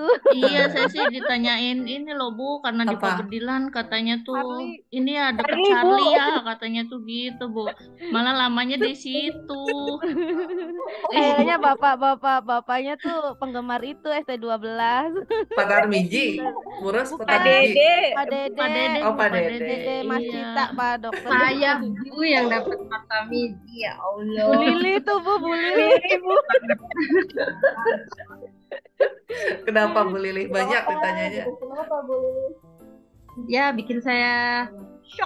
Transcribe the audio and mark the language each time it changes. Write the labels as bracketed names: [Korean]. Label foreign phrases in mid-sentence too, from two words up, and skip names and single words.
[Indonesian] Iya, saya sih ditanyain ini loh Bu, karena di Apa? Pabedilan katanya tuh Charlie. ini ya deket Charlie, Bu. Charlie ya, katanya tuh gitu Bu. Malah lamanya di situ. Kayaknya bapaknya tuh penggemar itu ST12. Pak Tarmiji. Ngurus Pak Pak Tarmiji. Dede. Pak Dede. Pak Dede, Oh, Bu, Pak Pak Dede. Dede. Dede Mas Iya. Cita, Pak dokter. Saya Bu yang dapat Matamidi, ya Bu Allah. Lili tuh Bu, Bu Lili. Kenapa Bu Lili? Banyak ditanyanya. Kenapa Bu Lili? Ya, bikin saya shock.